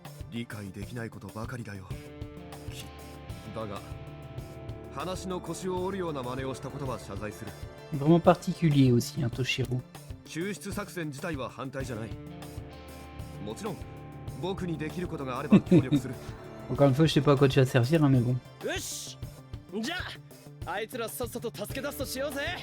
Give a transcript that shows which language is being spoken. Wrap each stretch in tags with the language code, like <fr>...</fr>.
<ja>理解できないことばかりだよ。だが話の腰を折るような真似をしたことは謝罪する。</ja> <fr>Vraiment particulier aussi, hein, Toshiro.</fr> <ja>救出作戦自体は反対じゃない。もちろん僕にできることがあれば協力する。</ja> <fr>Encore une fois, je sais pas à quoi tu vas servir, hein, mais bon.</fr> <ja>よし、じゃああいつらさっさと助け出すとしようぜ。</ja>